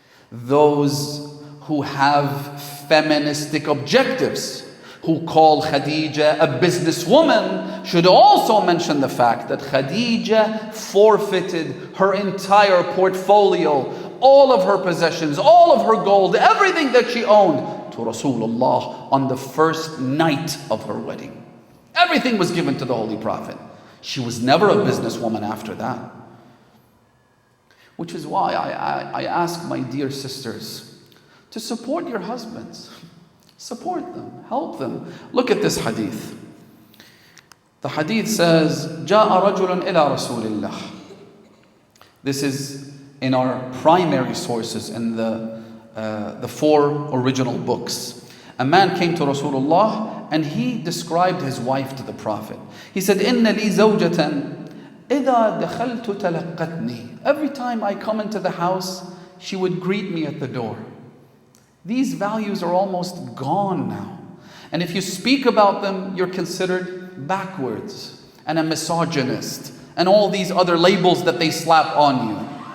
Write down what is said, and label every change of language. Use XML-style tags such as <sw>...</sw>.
<en>Those who have feministic objectives, who call Khadija a businesswoman, should also mention the fact that Khadija forfeited her entire portfolio, all of her possessions, all of her gold, everything that she owned to Rasulullah on the first night of her wedding. Everything was given to the Holy Prophet. She was never a businesswoman after that. Which is why I ask my dear sisters to support your husbands. Support them, help them. Look at this hadith. The hadith says,</en> <ar>جاء رجل إلى رسول الله.</ar> <en>This is in our primary sources in the four original books. A man came to Rasulullah and he described his wife to the Prophet. He said,</en> <ar>إِنَّ لِي زَوْجَةً إِذَا دَخَلْتُ تَلَقَّتْنِي.</ar> <en>Every time I come into the house, she would greet me at the door. These values are almost gone now. And if you speak about them, you're considered backwards and a misogynist and all these other labels that they slap on you.</en>